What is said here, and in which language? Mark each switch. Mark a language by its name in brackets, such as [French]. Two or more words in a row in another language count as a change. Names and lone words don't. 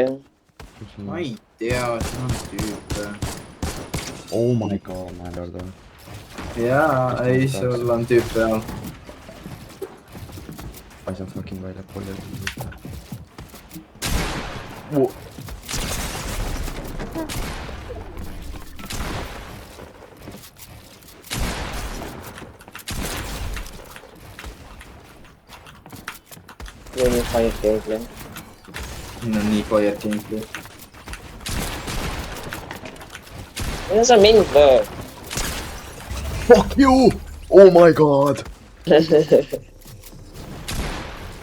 [Estonian] Ma ei tea, siin on tüüpe. [English] Oh my god, [Estonian] ma ei arva. Jaa, ei, sul on tüüp peal. Asjad fucking välja poole. Siin on [English] fire gameplay. [Estonian] Siin on nii [English] fire gameplay. [Estonian] Mida sa mind lööd? [English] Fuck you! Oh my god!